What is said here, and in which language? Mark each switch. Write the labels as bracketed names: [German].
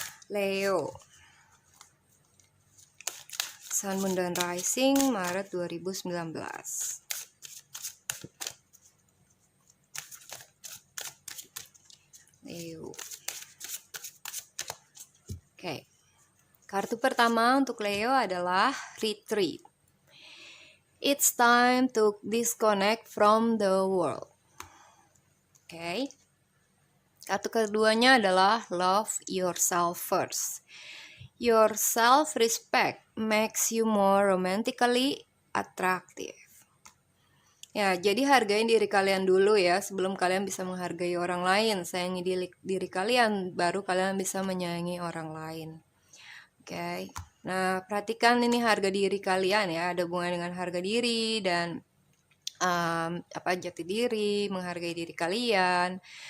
[Indonesian] Leo, sun, moon, dan rising Maret 2019. Leo. Oke. Kartu pertama untuk Leo adalah Retreat. [English] It's time to disconnect from the world. [Indonesian] Oke. Kartu keduanya adalah Love Yourself First. [English] Your self-respect makes you more romantically attractive. [Indonesian] Ya, jadi hargain diri kalian dulu ya sebelum kalian bisa menghargai orang lain. Sayangi diri kalian, baru kalian bisa menyayangi orang lain. Oke. Nah, perhatikan ini harga diri kalian ya, ada hubungan dengan harga diri dan jati diri, menghargai diri kalian.